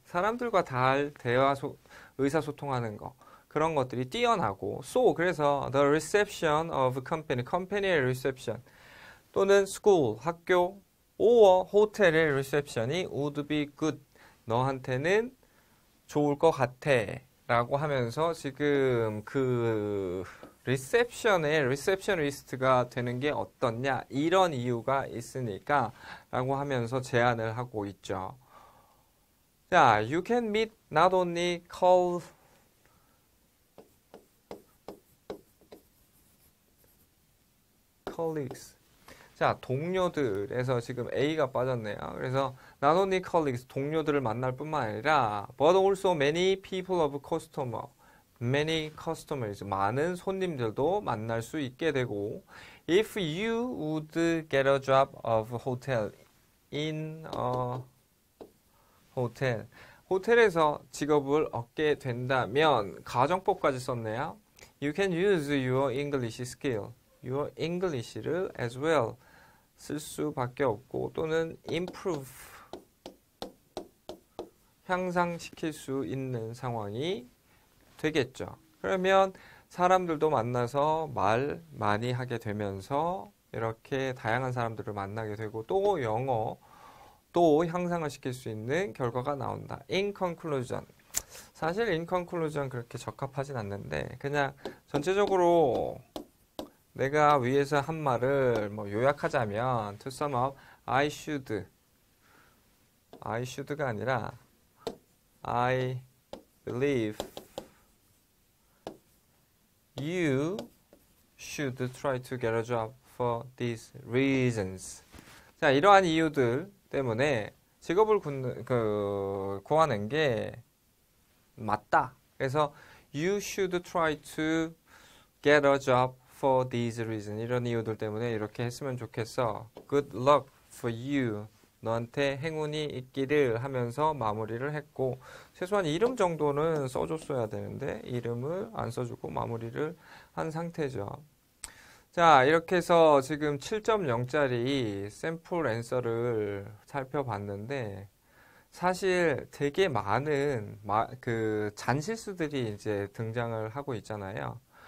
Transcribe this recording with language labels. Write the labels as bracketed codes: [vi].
[ko] 사람들과 잘 의사소통하는 거. 그런 것들이 뛰어나고. So, 그래서 [en] the reception of company, [ko] company의 reception 또는 school, 학교, or 호텔의 reception이 [en] would be good. [ko] 너한테는 좋을 것 같아. 라고 하면서 지금 그 리셉션의 리셉셔니스트가 되는 게 어떻냐 이런 이유가 있으니까 라고 하면서 제안을 하고 있죠. 자, [en] you can meet not only colleagues. [ko] 자, 동료들에서 지금 A가 빠졌네요. 그래서 [en] not only colleagues, [ko] 동료들을 만날 뿐만 아니라 [en] but also many people of customer, many customers, [ko] 많은 손님들도 만날 수 있게 되고 [en] if you would get a job of hotel in a hotel, [ko] 호텔에서 직업을 얻게 된다면 가정법까지 썼네요. [en] You can use your English skill, your English를 as well [ko] 쓸 수밖에 없고 또는 [en] improve [ko] 향상시킬 수 있는 상황이 되겠죠. 그러면 사람들도 만나서 말 많이 하게 되면서 이렇게 다양한 사람들을 만나게 되고 또 영어 또 향상을 시킬 수 있는 결과가 나온다. [en] In conclusion. [ko] 사실 in conclusion 그렇게 적합하진 않는데 그냥 전체적으로 내가 위에서 한 말을 뭐 요약하자면 [en] to sum up, [ko] I should가 아니라 [en] I believe you should try to get a job [ko] for these reasons. 자, 이러한 이유들 때문에 직업을 구하는 게 맞다. 그래서 [en] you should try to get a job for these reasons. [ko] 이런 이유들 때문에 이렇게 했으면 좋겠어. [en] Good luck for you. [ko] 너한테 행운이 있기를 하면서 마무리를 했고 최소한 이름 정도는 써줬어야 되는데 이름을 안 써주고 마무리를 한 상태죠. 자, 이렇게 해서 지금 7.0짜리 샘플 앤서를 살펴봤는데 사실 되게 많은 잔실수들이 이제 등장을 하고 있잖아요.